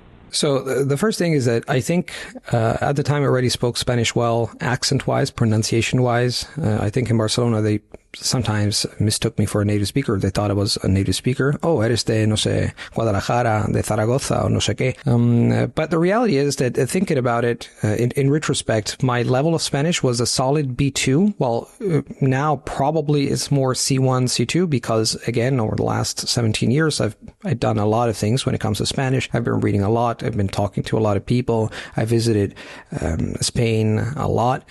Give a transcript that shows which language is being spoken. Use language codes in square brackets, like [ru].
[en] So the first thing is that I think at the time I already spoke Spanish well, accent-wise, pronunciation-wise. I think in Barcelona they sometimes mistook me for a native speaker. They thought I was a native speaker. [es] Oh, eres de, no sé, Guadalajara, de Zaragoza, o no sé qué. [en] But the reality is that thinking about it, in retrospect, my level of Spanish was a solid B2. Well, now probably it's more C1, C2, because again, over the last 17 years, I've done a lot of things when it comes to Spanish. I've been reading a lot. I've been talking to a lot of people. I visited Spain a lot.